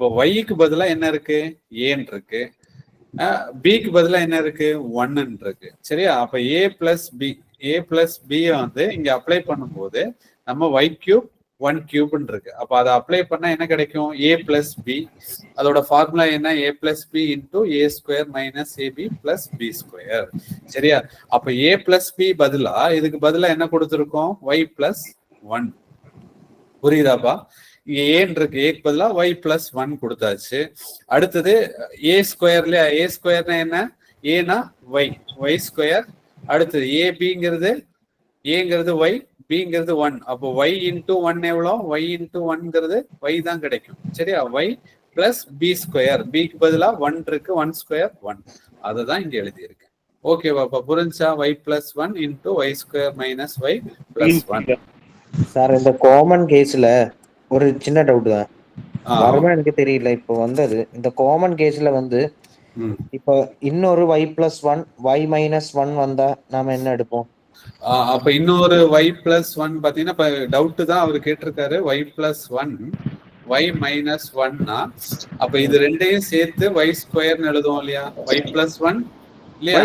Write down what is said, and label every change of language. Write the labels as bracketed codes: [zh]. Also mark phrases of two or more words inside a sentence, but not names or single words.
[ta] y-க்கு பதிலா என்ன இருக்கு ஏன்னு இருக்கு b-க்கு பதிலா என்ன இருக்கு 1 இருக்கு சரியா அப்ப [en] a plus b [ta] வந்து இங்க அப்ளை பண்ணும்போது நம்ம y³ 1³ இருக்கு அப்ப அதை அப்ளை பண்ணா என்ன கிடைக்கும் [en] a plus b [ta] அதோட ஃபார்முலா என்ன [en] a plus b into a square minus ab plus b square [ta] சரியா அப்ப [en] a plus b [ta] பதிலா இதுக்கு பதிலா என்ன கொடுத்திருக்கோம் [en] y plus 1 [ta] புரியுதாப்பா இங்க ஏன் இருக்கு ஏக்கு பதிலா [en] y plus 1 [ta] கொடுத்தாச்சு அடுத்தது [en] a square a square [ta] என்ன ஏனா [en] y square [ta] அடுத்தது abங்கிறது ஏங்கிறது y bங்கிறது 1 அப்போ [en] y into 1 [ta] எவ்வளோ [en] y into 1ங்கிறது [ta] y தான் கிடைக்கும் சரியா [en] y plus b square [ta] bக்கு பதிலா 1 இருக்கு [en] 1 square [ta] 1 அதை தான் இங்க எழுதியிருக்கேன் ஓகேவா அப்ப புரிஞ்சா [en] y plus 1 into y square minus y plus 1 [ta] சார் இந்த [en] common case [ta] ஒரு சின்ன டவுட் தான் வரமா எனக்கு தெரியல இப்போ வந்தது இந்த [en] common case [ta] வந்து இப்போ இன்னொரு [en] y plus 1 y minus 1 [ta] வந்தா நாம என்ன எடுப்போம் அப்ப இன்னொரு [en] y plus 1 [ta] பாத்தீங்கன்னா இப்ப டவுட் தான் அவர் கேட்டிருக்காரு. [en] y plus 1 y minus 1 [ta] அப்ப இது ரெண்டையும் சேர்த்து [en] y square [ta] எழுதுவோம் இல்லையா? [en] y plus 1 [ta] இல்லையா?